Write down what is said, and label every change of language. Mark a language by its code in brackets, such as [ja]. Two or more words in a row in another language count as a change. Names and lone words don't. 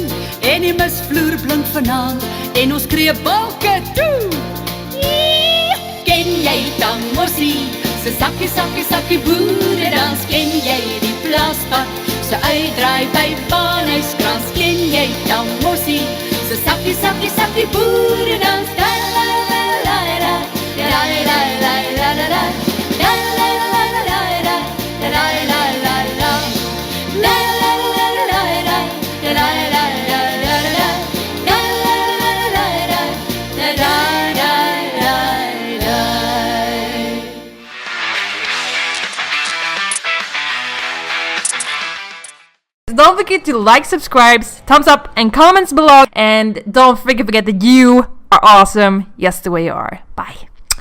[af] En die misvloer blink vanaand en ons skree balke toe. Ken jy Tamossie, se sakkie, sakkie, sakkie boeredans? Ken jy die plaaspad, se uitdraai by Waanhuiskrans? Ken jy Tamossie, se sakkie, sakkie, sakkie boeredans? La la la la la, la la la la la la, la la la la la la, la la la la la, la la la la la la, la la la la la la, la la la la la la, la la la la. [en] Don't forget to like, subscribe, thumbs up, and comments below. And don't forget that you are awesome, yes, the way you are. Bye.